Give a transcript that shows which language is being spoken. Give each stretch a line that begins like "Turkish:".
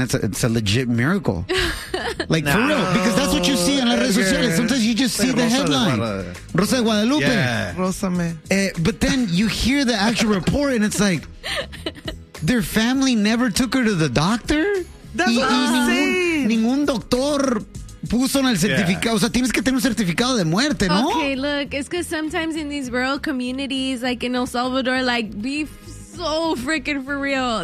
English: It's a legit miracle. Like, for real, because that's what you see
Spanish: en las redes sociales.
English: Sometimes you just see the headline. Rosa de Guadalupe. Yeah. Rosa, man. But then you hear the actual report and it's like, their family never took her to the doctor.
Spanish: Ningún doctor puso en el certificado, o sea, tienes que tener un certificado de muerte, ¿no?
English: Okay, look, it's because sometimes in these rural communities, like in El Salvador, like, be so freaking for real.